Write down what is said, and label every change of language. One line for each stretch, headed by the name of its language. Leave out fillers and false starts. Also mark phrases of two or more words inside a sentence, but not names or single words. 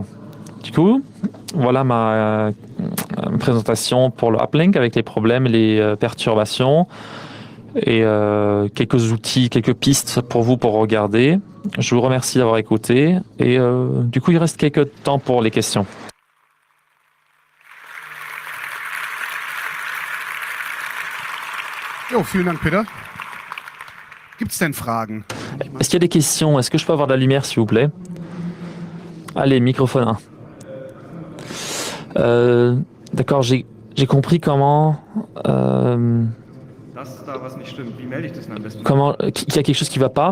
French: Du coup, voilà ma présentation pour le uplink avec les problèmes et les perturbations et quelques outils, quelques pistes pour vous pour regarder. Je vous remercie d'avoir écouté et du coup, il reste quelques temps pour les questions.
German: Jo, vielen Dank, Peter. Gibt es denn Fragen?
French: Est-ce qu'il y a des questions? Est-ce que je peux avoir de la lumière, s'il vous plaît? Allez, microphone 1. D'accord, j'ai compris comment... qu'il y a quelque chose qui ne va pas.